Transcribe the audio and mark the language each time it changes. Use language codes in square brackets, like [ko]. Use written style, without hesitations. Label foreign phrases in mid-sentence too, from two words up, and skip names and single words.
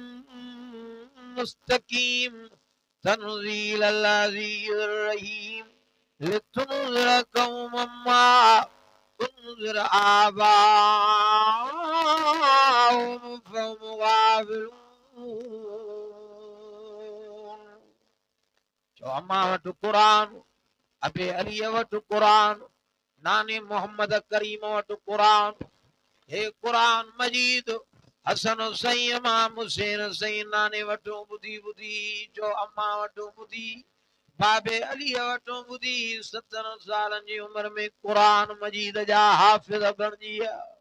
[ar] مستقيم تنزيل العزيز الرحيم لتنذر قوما ما تنذر آباءهم فهم गाफिलून। [sd] जो अम्मा वटि क़ुरान, अबे अली वटि क़ुरान, नाने मोहम्मद करीम वटि क़ुरान, हे क़ुरान मजीद हसन हुसैन इमाम हुसैन हुसैन नाने वटो ॿुधी ॿुधी, जो अम्मा वटो ॿुधी, बाबे अली वटो ॿुधी, 17 सालन जी उम्र में क़ुरान मजीद जा हाफ़िज़ बणिजी विया।